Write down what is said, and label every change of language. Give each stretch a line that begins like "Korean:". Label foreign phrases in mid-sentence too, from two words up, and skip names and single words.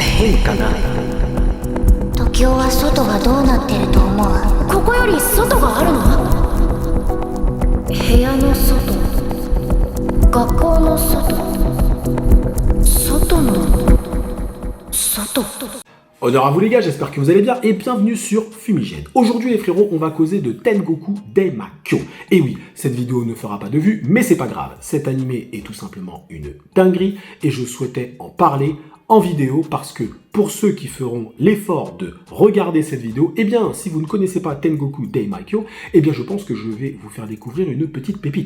Japanese: 変かな。時雄は外がどうなってると思う？ここより外があるの？部屋の外、学校の外、外の外。
French: Honneur à vous les gars, j'espère que vous allez bien et bienvenue sur Fumigène. Aujourd'hui les frérots, on va causer de Tengoku Daimakyo. Et oui, cette vidéo ne fera pas de vues, mais c'est pas grave. Cet animé est tout simplement une dinguerie et je souhaitais en parler en vidéo parce que pour ceux qui feront l'effort de regarder cette vidéo, eh bien si vous ne connaissez pas Tengoku Daimakyo, eh bien je pense que je vais vous faire découvrir une petite pépite.